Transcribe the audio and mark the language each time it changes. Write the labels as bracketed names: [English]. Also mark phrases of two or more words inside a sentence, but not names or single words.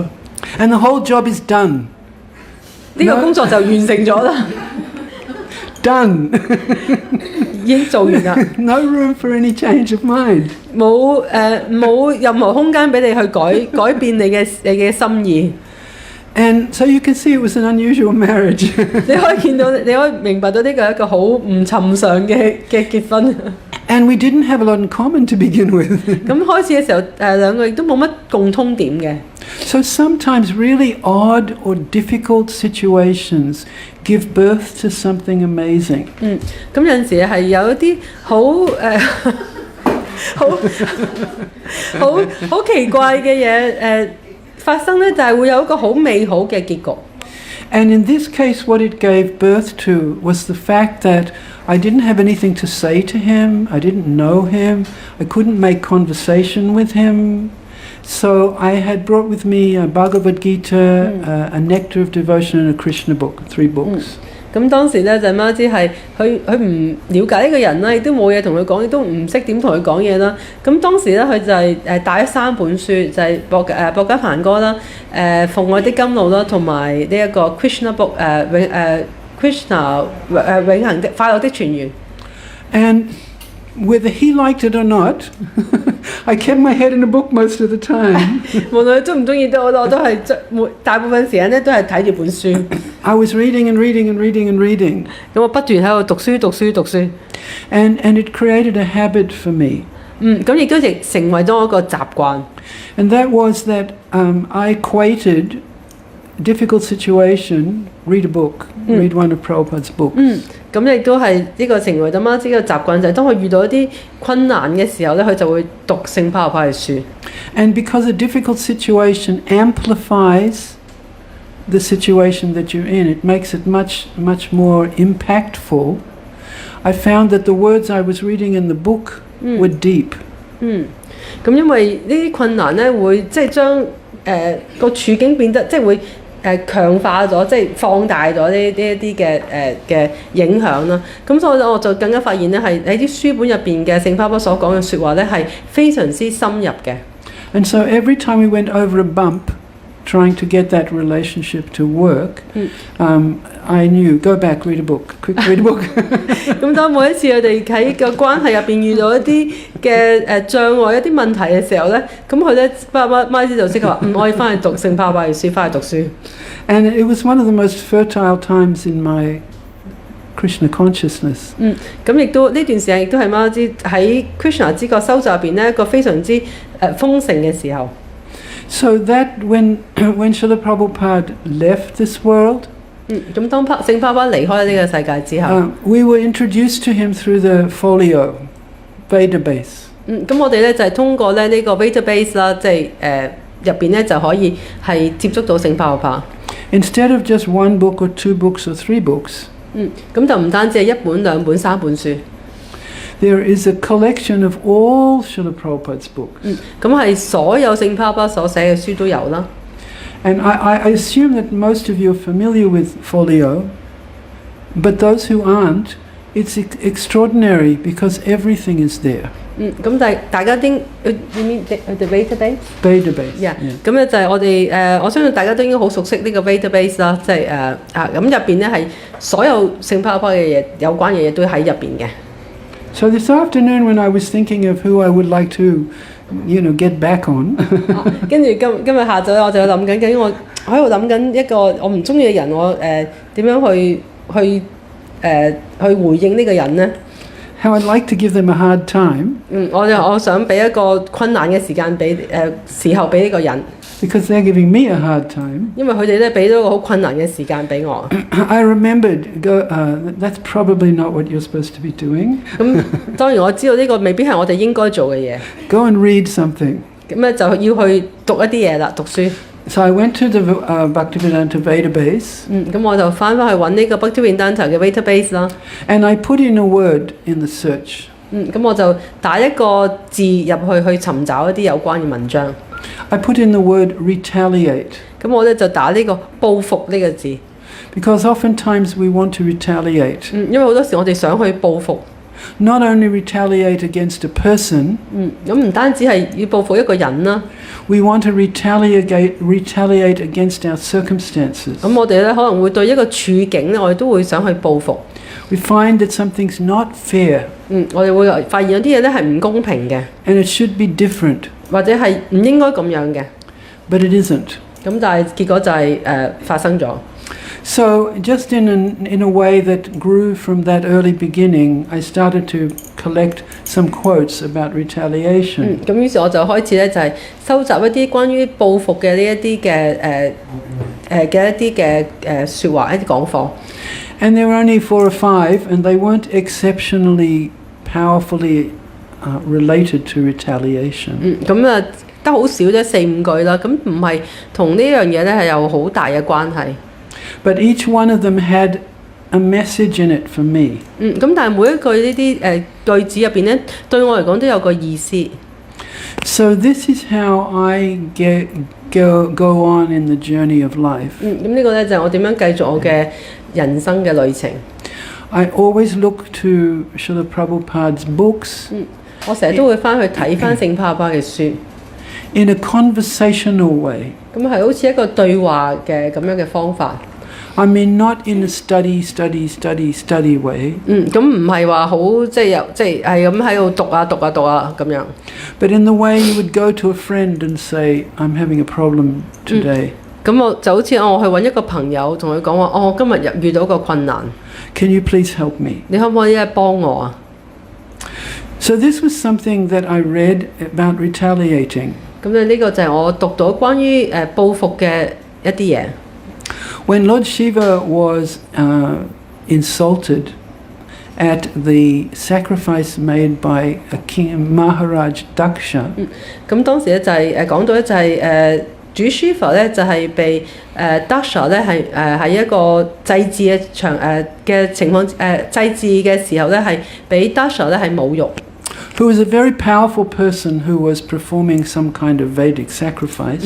[English] And the whole job is done. [Cantonese] 呢個工作就完成咗啦。 [English] Done. [Cantonese] 已經做完啦。 [English] No room for any change of mind. [Cantonese] 冇任何空間俾你去改變你嘅心意。 [English] And so you can see it was an unusual marriage. [Cantonese] 你可以見到，你可以明白到呢個係一個好唔尋常嘅結婚。 [English] And we didn't have a lot in common to begin with. [Cantonese] 咁開始嘅時候，兩個亦都冇乜共通點嘅。 [English] So sometimes really odd or difficult situations give birth to something amazing. [Cantonese] 咁有陣時係有一啲好奇怪嘅嘢發生咧，就係會有一個好美好嘅結局。 [English] And in this case, what it gave birth to was the fact that I didn't have anything to say to him, I didn't know him, I couldn't make conversation with him. So I had brought with me a Bhagavad Gita, a Nectar of Devotion, and a Krishna book, 3 books. [Cantonese] 咁當時咧就媽知係佢唔了解呢個人啦，亦都冇嘢同佢講，亦都唔識點同佢講嘢啦。咁當時咧佢就係帶咗3本書，就係博家梵歌啦、奉愛的甘露啦，同埋呢一個 [English] Krishna book [Cantonese] Krishna 永恆的快樂的泉源。 [English] And whether he liked it or not, I kept my head in a book most of the time. [Cantonese] 無論佢中唔中意都好，我都係大部分時間咧都係睇住本書。 [English] I was reading and reading and reading and reading. [Cantonese] 咁我不斷喺度讀書。 [English] And it created a habit for me. [Cantonese] 咁亦都成為咗一個習慣。 [English] And that was that I equated difficult situation, read a book, read one of Prabhupada's books. [Cantonese] 咁亦都係呢個成為咗媽知嘅習慣，就係當佢遇到一啲困難嘅時候咧，佢就會讀聖巴巴嘅書。 [English] And because a difficult situation amplifies the situation that you're in, it makes it much more impactful. I found that the words I was reading in the book were deep. [Cantonese] 咁因為呢啲困難咧，會即係將個處境變得即係會強化咗，即係放大咗呢一啲嘅影響啦。咁所以我就更加發現咧，係喺啲書本入邊嘅聖巴巴所講嘅説話咧，係非常之深入嘅。 [English] And so every time we went over a bump, trying to get that relationship to work, I knew, go back, read a book, quick read a book. [Cantonese] 咁當每一次佢哋喺個關係入邊遇到一啲嘅障礙、一啲問題嘅時候咧，咁佢咧媽知就即刻話：我要翻去讀聖巴巴嘅書，翻去讀書。 [English] And it was one of the most fertile times in my Krishna consciousness. [Cantonese] 咁亦都呢段時間亦都係媽知喺 Krishna 知覺修習入邊咧一個非常之豐盛嘅時候。 [English] So that when Srila Prabhupada left this world, [Cantonese] 咁當聖巴巴離開呢個世界之後， [English] we were introduced to him through the folio, Veda base. [Cantonese] 咁我哋咧就係通過咧呢個 Veda base 啦，即係入邊咧就可以係接觸到聖巴巴。 [English] Instead of just 1 book or 2 books or 3 books, [Cantonese] 咁就唔單止係1本、2本、3本書。 [English] there is a collection of all Srila Prabhupada's books. [Cantonese] 咁係所有聖巴巴所寫嘅書都有啦。 [English] And I assume that most of you are familiar with folio, but those who aren't, it's extraordinary because everything is there. [Cantonese] 咁大家應你 [English] mean the Veda base? Veda base. Yeah. [Cantonese] 咁咧就係我哋我相信大家都應該好熟悉呢個 Veda base 啦，即係咁入邊咧係所有聖巴巴嘅嘢有關嘅嘢都喺入邊嘅。 [English] So this afternoon, when I was thinking of who I would like to, get back on, [Cantonese] 跟住今日下晝我就諗緊，我喺度諗緊一個我唔中意嘅人，我點樣去回應呢個人呢？ [English] how I'd like to give them a hard time. [Cantonese] 我想俾一個困難嘅時候俾呢個人。 [English] Because they're giving me a hard time. [Cantonese] 因為佢哋咧俾咗個好困難嘅時間俾我。 [English] I remembered, that's probably not what you're supposed to be doing. [Cantonese] 咁當然我知道呢個未必係我哋應該做嘅嘢。 [English] Go and read something. [Cantonese] 咁咧就要去讀一啲嘢啦，讀書。 [English] So I went to the Bhaktivedanta Veda base. [Cantonese] 咁我就翻去揾呢個 Bhaktivedanta 嘅 Veda base 啦。 [English] And I put in a word in the search. [Cantonese] 咁我就打一個字入去尋找一啲有關嘅文章。 [English] I put in the word retaliate. [Cantonese] 咁我咧就打呢個報復呢個字。 [English] Because oftentimes we want to retaliate. [Cantonese] 因為好多時我哋想去報復。 [English] Not only retaliate against a person. [Cantonese] 咁唔單止係要報復一個人啦。 [English] We want to retaliate against our circumstances. [Cantonese] 咁我哋咧可能會對一個處境咧，我哋都會想去報復。 [English] We find that something's not fair. [Cantonese] 我哋會發現有啲嘢咧係唔公平嘅。 [English] And it should be different. [Cantonese] 或者係唔應該咁樣嘅。 [English] But it isn't. [Cantonese] 咁但係結果就係發生咗。 [English] So just in a way that grew from that early beginning, I started to collect some quotes about retaliation. [Cantonese] 咁於是我就開始咧就係收集一啲關於報復嘅呢一啲嘅説話一啲講課。 [English] And there were only 4 or 5, and they weren't exceptionally powerfully related to retaliation. [Cantonese] 咁啊得好少啫4-5句啦，咁唔係同呢樣嘢咧係有好大嘅關係。 [English] But each one of them had a message in it for me. [Cantonese] 咁但係每一句呢啲句子入邊咧，對我嚟講都有個意思。 [English] So this is how I go on in the journey of life. [Cantonese] 咁呢個咧就係我點樣繼續我嘅人生嘅旅程。 [English] I always look to Srila Prabhupada's books. [Cantonese] 我成日都會翻去睇翻聖帕巴嘅書。 [English] In a conversational way. [Cantonese] 咁係好似一個對話嘅咁樣嘅方法。 [English] I mean, not in a study way. [Cantonese] 咁唔係話好即係係咁喺度讀啊咁樣。 [English] But in the way you would go to a friend and say, "I'm having a problem today." [Cantonese] 咁我就好似我去揾一個朋友，同佢講話，我今日遇到個困難。 [English] Can you please help me? [Cantonese] 你可唔可以幫我啊？ [English] So this was something that I read about retaliating. [Cantonese] 咁呢個就係我讀到關於報復嘅一啲嘢。 [English] When Lord Shiva was insulted at the sacrifice made by a king Maharaj Daksha. [Cantonese] 咁當時咧就係講到咧就係主 Shiva 咧就係被Daksha 咧係喺一個祭祀嘅嘅情況祭祀嘅時候咧係俾 Daksha 咧係侮辱。 [English] Who was a very powerful person who was performing some kind of Vedic sacrifice.